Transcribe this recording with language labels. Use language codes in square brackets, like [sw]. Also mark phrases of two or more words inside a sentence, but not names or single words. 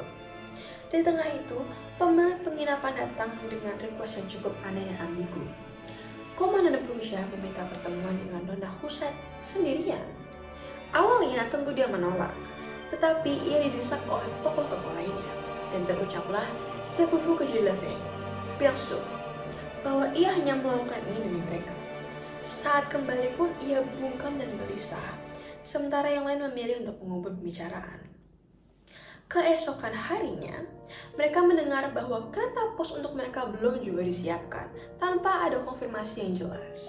[id] Di tengah itu, pemilik penginapan datang dengan request yang cukup aneh dan ambigu. Komandan Prusia meminta pertemuan dengan Nona Husset sendirian. Awalnya tentu dia menolak, tetapi ia didesak oleh tokoh-tokoh lainnya, dan terucaplah [fr] "C'est pour vous que je le fais", bien sûr, [id] bahwa ia hanya melakukan ini demi mereka. Saat kembali pun ia bungkam dan gelisah, sementara yang lain memilih untuk mengubah pembicaraan. Keesokan harinya, Mereka mendengar bahwa kereta pos untuk mereka belum juga disiapkan, tanpa ada konfirmasi yang jelas.